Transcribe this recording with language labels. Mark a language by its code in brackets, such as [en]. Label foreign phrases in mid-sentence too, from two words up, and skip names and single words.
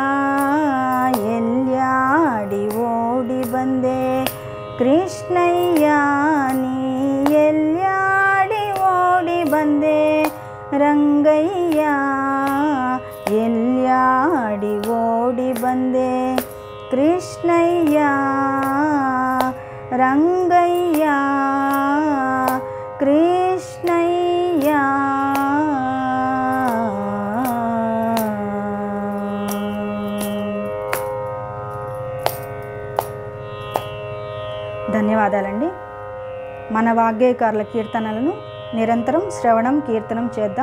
[kn] ಎಲ್ಯಾಡಿ ಓಡಿ ಬಂದೆ ಕೃಷ್ಣಯ್ಯ, ನೀ ಎಲ್ಯಾಡಿ ಓಡಿ ಬಂದೆ ರಂಗಯ್ಯ, ಎಲ್ಯಾಡಿ ಓಡಿ ಬಂದೆ ಕೃಷ್ಣಯ್ಯ, ರಂಗಯ್ಯ, ಕೃಷ್ಣಯ್ಯ. [te] ధన్యవాదాలండి. మన వాగ్గేయకారుల కీర్తనలను నిరంతరం శ్రవణం కీర్తనం చేద్దాం.